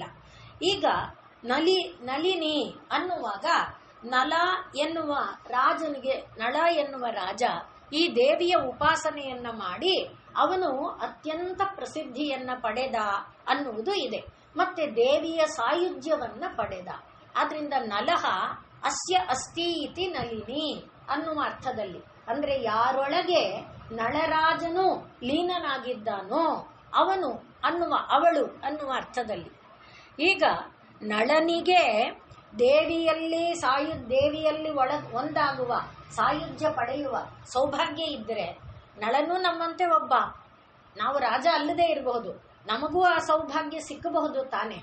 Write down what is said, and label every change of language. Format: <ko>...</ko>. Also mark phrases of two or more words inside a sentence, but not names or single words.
<kn>ಈಗ ನಳಿನಿ ಅನ್ನುವಾಗ ನಳ ಎನ್ನುವ ರಾಜನಿಗೆ, ನಳ ಎನ್ನುವ ರಾಜ ಈ ದೇವಿಯ ಉಪಾಸನೆಯನ್ನ ಮಾಡಿ ಅವನು ಅತ್ಯಂತ ಪ್ರಸಿದ್ಧಿಯನ್ನ ಪಡೆದ ಅನ್ನುವುದು ಇದೆ. ಮತ್ತೆ ದೇವಿಯ ಸಾಯುಜ್ಯವನ್ನ ಪಡೆದ. ಆದ್ರಿಂದ</kn> <sa>नलह अस्य अस्ति इति नलिनि</sa> <kn>ಅನ್ನುವ ಅರ್ಥದಲ್ಲಿ, ಅಂದ್ರೆ ಯಾರೊಳಗೆ ನಳರಾಜನು ಲೀನನಾಗಿದ್ದಾನೋ ಅವನು ಅನ್ನುವ, ಅವಳು ಅನ್ನುವ ಅರ್ಥದಲ್ಲಿ. ಈಗ ನಳನಿಗೆ ದೇವಿಯಲ್ಲಿ ಒಂದಾಗುವ, ಸಾಯುಜ್ಯ ಪಡೆಯುವ ಸೌಭಾಗ್ಯ ಇದ್ದರೆ, ನಳನು ನಮ್ಮಂತೆ ಒಬ್ಬ, ನಾವು ರಾಜ ಅಲ್ಲದೆ ಇರಬಹುದು, ನಮಗೂ ಆ ಸೌಭಾಗ್ಯ ಸಿಕ್ಕಬಹುದು ತಾನೆ.</kn>